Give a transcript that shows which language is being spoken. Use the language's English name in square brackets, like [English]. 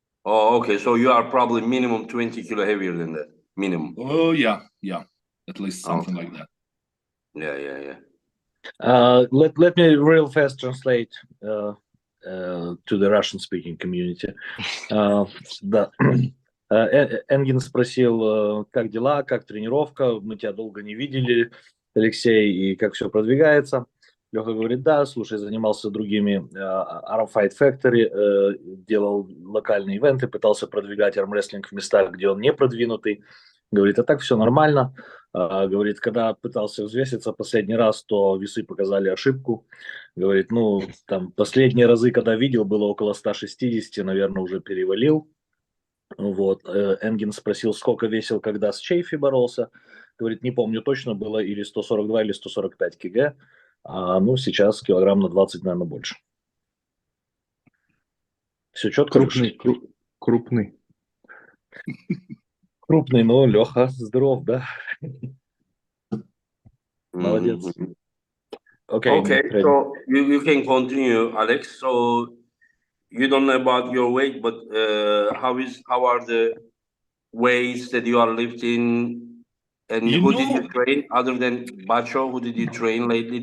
[English] Oh, okay. So you are probably minimum 20 kilo heavier than that, minimum. Oh, yeah, at least something like that. Yeah. Let me real fast translate to the Russian-speaking community. [Russian] Да. Энгин спросил, как дела, как тренировка, мы тебя долго не видели, Алексей, и как все продвигается. Леха говорит, да, слушай, занимался другими Arm Fight Factory, делал локальные ивенты, пытался продвигать армрестлинг в местах, где он не продвинутый. Говорит, а так все нормально. Говорит, когда пытался взвеситься последний раз, то весы показали ошибку. Говорит, ну, там, последние разы, когда видел, было около 160, наверное, уже перевалил. Вот. Энгин спросил, сколько весил, когда с Чейфи боролся. Говорит, не помню точно, было или 142, или 145 кг. Ну, сейчас килограмм на 20, наверное, больше. Все четко? Крупный. Крупный, но Леха здоров, да? Молодец. [English] Okay, so you can continue, Alex. So you don't know about your weight, but how are the weights that you are lifting? And who did you train other than Bacho? Who did you train lately?